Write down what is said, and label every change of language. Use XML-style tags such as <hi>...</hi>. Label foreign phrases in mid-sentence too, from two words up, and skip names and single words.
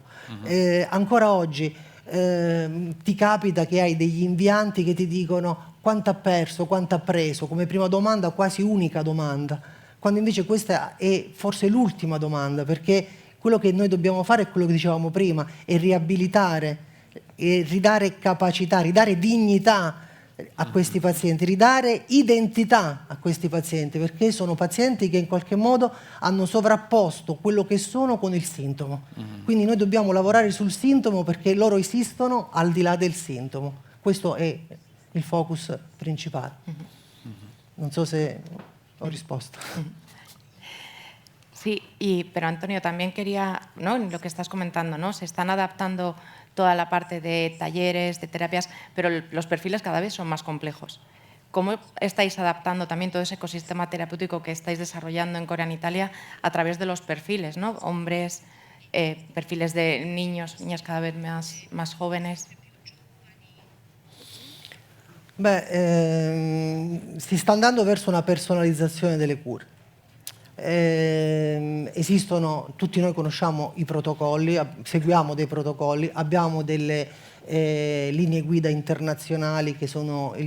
<it>Ancora oggi ti capita che hai degli invianti che ti dicono quanto ha perso, quanto ha preso, come prima domanda, quasi unica domanda, quando invece questa è forse l'ultima domanda, perché quello che noi dobbiamo fare è quello che dicevamo prima, è riabilitare, e ridare capacità, ridare dignità a questi pazienti, ridare identità a questi pazienti, perché sono pazienti che in qualche modo hanno sovrapposto quello che sono con il sintomo. Quindi noi dobbiamo lavorare sul sintomo perché loro esistono al di là del sintomo. Questo è il focus principale. Non so se ho risposto.</it> <es>Sí, pero Antonio, también quería, ¿no?, en lo que estás comentando, ¿no?, se están adaptando toda la parte de talleres, de terapias, pero los perfiles cada vez son más complejos. ¿Cómo estáis adaptando también todo ese ecosistema terapéutico que estáis desarrollando en Corea, Italia, a través de los perfiles, ¿no?, hombres, perfiles de niños, niñas cada vez más jóvenes?</es> <it>Si sta andando verso una personalizzazione delle cure. Esistono, tutti noi conosciamo i protocolli, seguiamo dei protocolli, abbiamo delle linee guida internazionali che sono il</it>